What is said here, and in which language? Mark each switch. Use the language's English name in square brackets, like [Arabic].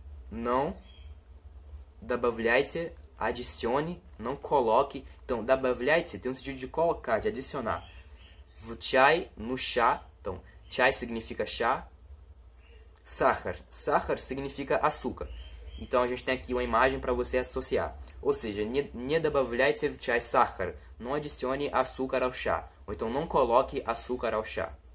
[Portuguese] Não добавляйте, adicione, não coloque. Então, добавляйте tem um sentido de colocar, de adicionar. [Russian] В чай, [Portuguese] no chá. Então, chai significa chá. [Russian] Сахар. [Portuguese] Сахар significa açúcar. Então, a gente tem aqui uma imagem para você associar. Ou seja, [Russian] не добавляйте в чай сахар. [Portuguese] Não adicione açúcar ao chá. Ou então, não coloque açúcar ao chá.